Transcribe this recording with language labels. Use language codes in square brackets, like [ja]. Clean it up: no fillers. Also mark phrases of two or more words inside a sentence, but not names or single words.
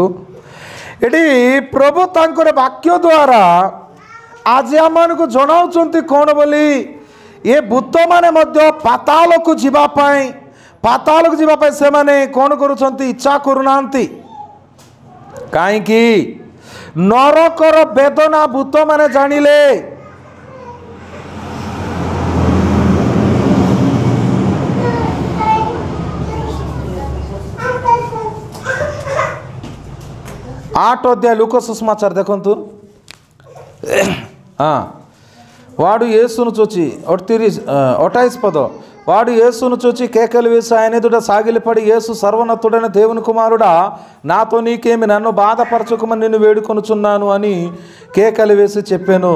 [or] ଏଠି ପ୍ରଭୁ ତାଙ୍କର ବାକ୍ୟ ଦ୍ୱାରା ଆଜି ଆମମାନଙ୍କୁ ଜଣାଉଛନ୍ତି କ'ଣ ବୋଲି? ଏ ଭୂତମାନେ ମଧ୍ୟ ପାତାଳକୁ ଯିବା ପାଇଁ ସେମାନେ କ'ଣ କରୁଛନ୍ତି? ଇଚ୍ଛା କରୁନାହାନ୍ତି। କାହିଁକି? ନରକର ବେଦନା ଭୂତମାନେ ଜାଣିଲେ। ଆଠ ଅଧ୍ୟାୟ ଲୂକ ସୁସମାଚାର ଦେଖନ୍ତୁ। [te] వాడు యేసును చూచి 28 పద వాడు యేసును చూచి కేకలు వేసి ఆయన ఎదుట సాగిలపడి, యేసు సర్వోన్నతుడైన దేవుని కుమారుడా, నాతో నీకేమి, నన్ను బాధపరచుకోమని నిన్ను వేడుకొనుచున్నాను అని కేకలు వేసి చెప్పాను.